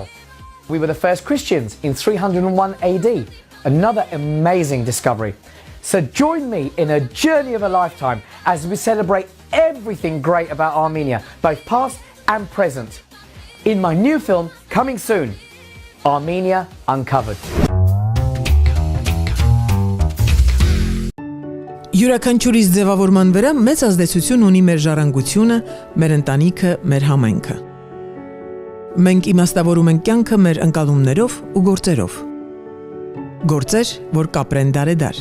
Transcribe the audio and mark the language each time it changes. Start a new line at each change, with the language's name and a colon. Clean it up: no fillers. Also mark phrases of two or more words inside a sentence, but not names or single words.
English: We were the first Christians in 301 AD. Another amazing discovery. So join me in a journey of a lifetime as we celebrate everything great about Armenia, both past and present. In my new film, coming soon, Armenia Uncovered.
Armenian: Յուրաքանչյուրիս ձևավորման վրա մեծ ազդեցություն ունի մեր ժառանգությունը, մեր ընտանիքը, մեր համայնքը։ Մենք իմաստավորում ենք կյանքը մեր ընկալումներով ու գործերով։ Գործեր, որ կապրեն դարեդար։